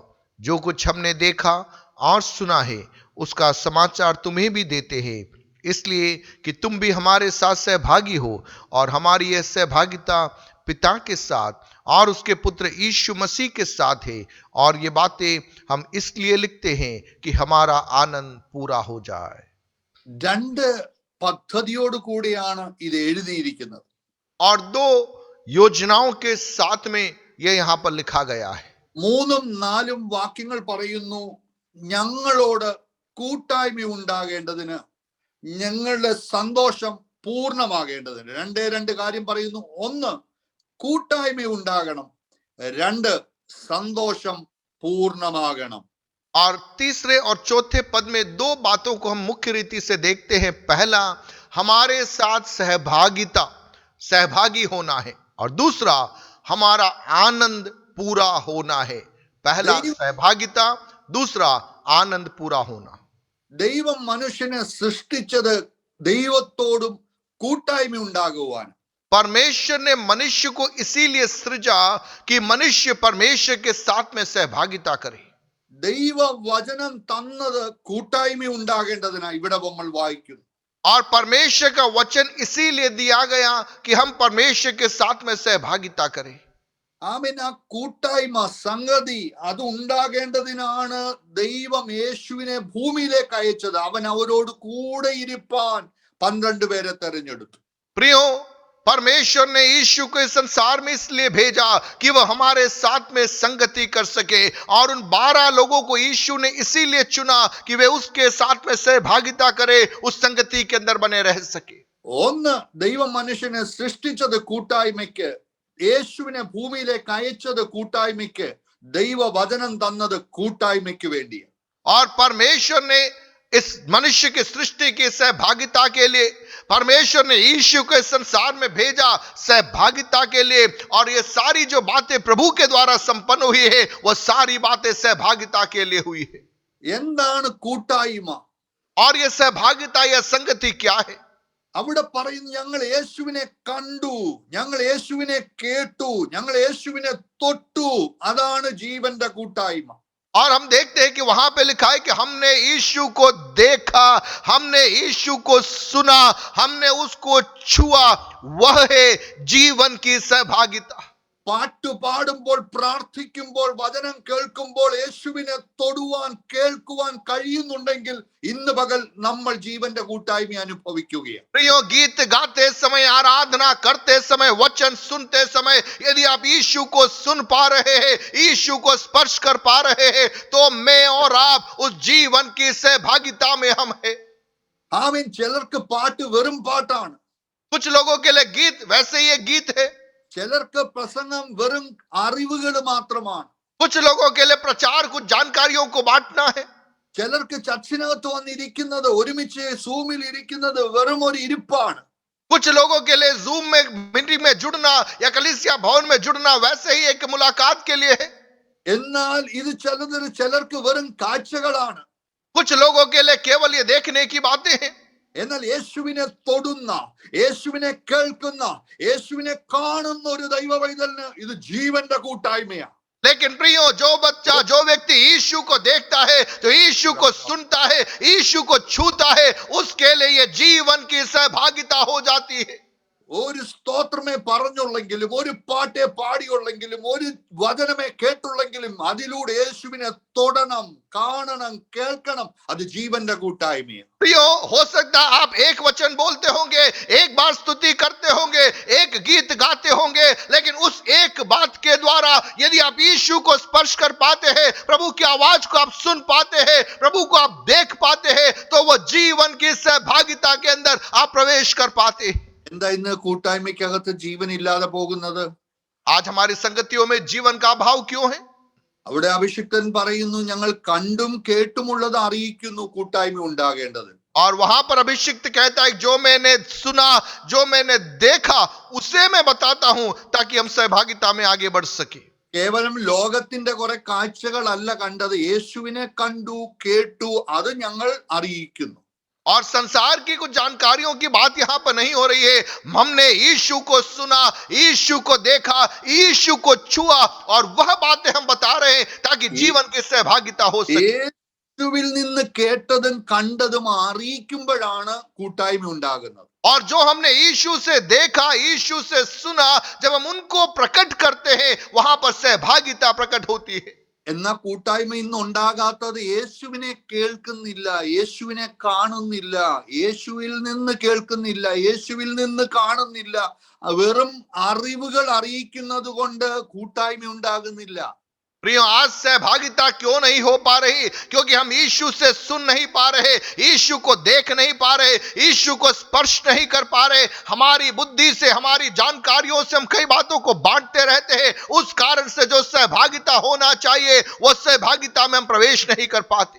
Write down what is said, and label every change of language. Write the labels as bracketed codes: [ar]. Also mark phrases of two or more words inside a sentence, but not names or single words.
[hi] जो कुछ हमने देखा और सुना है उसका समाचार तुम्हें भी देते हैं, इसलिए कि तुम भी हमारे साथ सहभागी हो, और हमारी यह सहभागिता पिता के साथ और उसके पुत्र यीशु मसीह के साथ है। और ये बातें हम इसलिए लिखते हैं कि हमारा आनंद पूरा हो जाए। [ml] രണ്ട് പദ്ധതിയോട് കൂടിയാണ് ഇത് എഴുതിയിരിക്കുന്നത്. [hi] और दो योजनाओं के साथ में यह यहां पर लिखा गया है। [ml] 3ഉം 4ഉം വാക്യങ്ങൾ പറയുന്നു, ഞങ്ങളോട് കൂട്ടായ്മ ഉണ്ടാകേണ്ടതിന്, ഞങ്ങളുടെ സന്തോഷം പൂർണ്ണമാകേണ്ടതിന്. രണ്ട് കാര്യം പറയുന്നു. ഒന്ന്, കൂട്ടായ്മ ഉണ്ടാകണം. രണ്ട്, സന്തോഷം പൂർണ്ണമാകണം. [hi] और तीसरे और चौथे पद में दो बातों को हम मुख्य रीति से देखते हैं। पहला, हमारे साथ सहभागी होना है, और दूसरा, हमारा आनंद पूरा होना है। पहला सहभागिता, दूसरा आनंद पूरा होना। [ml] ദൈവം മനുഷ്യനെ സൃഷ്ടിച്ചത് ദൈവത്തോടും കൂട്ടായ്മ ഉണ്ടാകുവാൻ. [hi] परमेश्वर ने मनुष्य को इसीलिए सृजा कि मनुष्य परमेश्वर के साथ में सहभागिता करे। [ml] ദൈവ വചനം തന്നത് കൂട്ടായ്മ ഉണ്ടാകേണ്ടതിനാ ഇവിടെ നമ്മൾ വായിക്കുന്നു. [hi] और परमेश्वर का वचन इसीलिए दिया गया कि हम परमेश्वर के साथ में सहभागिता करें। [ml] ആമേൻ. ആ കൂട്ടായ്മ സംഗതി അത് ഉണ്ടാകേണ്ടതിനാണ് ദൈവം യേശുവിനെ ഭൂമിയിലേക്ക് അയച്ചത്. അവൻ അവരോട് കൂടെ ഇരിപ്പാൻ 12 പേരെ തെരഞ്ഞെടുത്തു. [hi] प्रियो, परमेश्वर ने यीशु को इस संसार में इसलिए भेजा कि वह हमारे साथ में संगति कर सके, और उन 12 लोगों को यीशु ने इसीलिए चुना कि वे उसके साथ में सहभागिता करे, उस संगति के अंदर बने रह सके। [ml] ഒന്ന്, ദൈവം മനുഷ്യനെ സൃഷ്ടിച്ചത് കൂട്ടായ്മയ്ക്ക്, യേശുവിനെ ഭൂമിയിലേക്ക് അയച്ചത് കൂട്ടായ്മയ്ക്ക്, ദൈവ വചനം തന്നത് കൂട്ടായ്മയ്ക്ക് വേണ്ടിയാണ്. [hi] और परमेश्वर ने इस मनुष्य की सृष्टि की सहभागिता के लिए परमेश्वर ने यीशु को इस संसार में भेजा सहभागिता के लिए, और ये सारी जो बातें प्रभु के द्वारा संपन्न हुई है वो सारी बातें सहभागिता के लिए हुई है। [ml] എന്താണ് കൂട്ടായ്മ? [hi] और ये सहभागिता या संगति क्या है? [ml] അവിടെ പറയുന്നു, ഞങ്ങൾ യേശുവിനെ കണ്ടു, ഞങ്ങൾ യേശുവിനെ കേട്ടു, ഞങ്ങൾ യേശുവിനെ തൊട്ടു. അതാണ് ജീവന്റെ കൂട്ടായ്മ. [hi] और हम देखते हैं कि वहां पे लिखा है कि हमने यीशु को देखा, हमने यीशु को सुना, हमने उसको छुआ। वह है जीवन की सहभागिता। [ml] പാട്ട് പാടുമ്പോൾ, പ്രാർത്ഥിക്കുമ്പോൾ, വചനം കേൾക്കുമ്പോൾ യേശുവിനെ തൊടുവാൻ കേൾക്കുവാൻ കഴിയുന്നുണ്ടെങ്കിൽ ഇന്ന് പകൽ നമ്മൾ ജീവന്റെ കൂട്ടായ്മ അനുഭവിക്കുകയാണ്. [hi] प्रियो, गीत गाते समय, आराधना करते समय, वचन सुनते समय यदि आप यीशु को सुन पा रहे हैं, यीशु को स्पर्श कर पा रहे हैं, तो मैं और आप उस जीवन की सहभागिता में हम है। [ml] ആമേൻ. ചിലർക്ക് പാട്ട് വെറും പാട്ടാണ്. [hi] कुछ लोगों के लिए गीत वैसे ही एक गीत है। [ml] ചിലർക്ക് പ്രസംഗം വെറും അറിവുകൾ മാത്രമാണ്. [hi] कुछ लोगों के लिए प्रचार कुछ जानकारियों को बांटना है। [ml] ചിലർക്ക് ചർച്ചിനകത്ത് വന്നിരിക്കുന്നത്, ഒരുമിച്ച് സൂമിൽ ഇരിക്കുന്നത് വെറും ഒരു ഇരിപ്പാണ്. [hi] कुछ लोगों के लिए जूम में मीटिंग में जुड़ना या कलीसिया भवन में जुड़ना वैसे ही एक मुलाकात के लिए है। [ml] എന്നാൽ ഇത് ചിലർക്ക് വെറും കാഴ്ചകളാണ്. [hi] कुछ लोगों के लिए केवल ये देखने की बातें हैं। [ml] എന്നാൽ യേശുവിനെ തൊടുന്ന, യേശുവിനെ കേൾക്കുന്ന, യേശുവിനെ കാണുന്ന ഒരു ദൈവ പൈതലിന് ഇത് ജീവന്റെ കൂട്ടായ്മയാണ്. [hi] लेकिन प्रियो, जो बच्चा, जो व्यक्ति यीशु को देखता है, जो यीशु को सुनता है, यीशु को छूता है, उसके लिए ये जीवन की सहभागिता हो जाती है। [ml] ഒരു സ്തോത്രമേ പറഞ്ഞുള്ളെങ്കിലും, ഒരു പാട്ടേ പാടിയുള്ളെങ്കിലും, ഒരു വചനമേ കേട്ടുള്ളെങ്കിലും അതിലൂടെ യേശുവിനെ തൊടണം, കാണണം, കേൾക്കണം. അത് ജീവന്റെ കൂട്ടായ്മയാണ്. [hi] प्रियो, हो सकता है आप एक वचन बोलते होंगे, एक बार स्तुति करते होंगे, एक गीत गाते होंगे, लेकिन उस एक बात के द्वारा यदि आप यीशु को स्पर्श कर पाते हैं, प्रभु की आवाज को आप सुन पाते हैं, प्रभु को आप देख पाते हैं, तो वो जीवन की सहभागिता के अंदर आप प्रवेश कर पाते हैं। [ml] എന്താ ഇന്ന് കൂട്ടായ്മയ്ക്കകത്ത് ജീവൻ ഇല്ലാതെ പോകുന്നത്? [hi] आज हमारी संगतियों में जीवन का अभाव क्यों है? [ml] അവിടെ അഭിഷിക്തൻ പറയുന്നു, ഞങ്ങൾ കണ്ടും കേട്ടുമുള്ളത് അറിയിക്കുന്നു കൂട്ടായ്മ ഉണ്ടാകേണ്ടത്. [hi] और वहां पर अभिषिक्त कहता है जो मैंने सुना, जो मैंने देखा, उसे मैं बताता हूं ताकि हम सहभागिता में आगे बढ़ सके. [ml] കേവലം ലോകത്തിന്റെ കുറെ കാഴ്ചകളല്ല കണ്ടത്, യേശുവിനെ കണ്ടു കേട്ടു, അത് ഞങ്ങൾ അറിയിക്കുന്നു. [hi] और संसार की कुछ जानकारियों की बात यहां पर नहीं हो रही है. हमने यीशु को सुना, यीशु को देखा, यीशु को छुआ, और वह बातें हम बता रहे हैं ताकि जीवन की सहभागिता हो सके. [ml] യേശുവിൽ നിന്ന് കേട്ടതും കണ്ടതും അറിയിക്കുമ്പോഴാണ് കൂട്ടായ്മ ഉണ്ടാകുന്നത്. [hi] और जो हमने यीशु से देखा, यीशु से सुना, जब हम उनको प्रकट करते हैं, वहां पर सहभागिता प्रकट होती है. [ml] എന്നാ കൂട്ടായ്മ ഇന്ന് ഉണ്ടാകാത്തത് യേശുവിനെ കേൾക്കുന്നില്ല, യേശുവിനെ കാണുന്നില്ല, യേശുവിൽ നിന്ന് കേൾക്കുന്നില്ല, യേശുവിൽ നിന്ന് കാണുന്നില്ല. വെറും അറിവുകൾ അറിയിക്കുന്നത് കൊണ്ട് കൂട്ടായ്മ ഉണ്ടാകുന്നില്ല. [hi] प्रियो, आज सहभागिता क्यों नहीं हो पा रही? क्योंकि हम यीशु से सुन नहीं पा रहे, यीशु को देख नहीं पा रहे, यीशु को स्पर्श नहीं कर पा रहे. हमारी बुद्धि से, हमारी जानकारियों से हम कई बातों को बांटते रहते हैं. उस कारण से जो सहभागिता होना चाहिए, वो सहभागिता में हम प्रवेश नहीं कर पाते.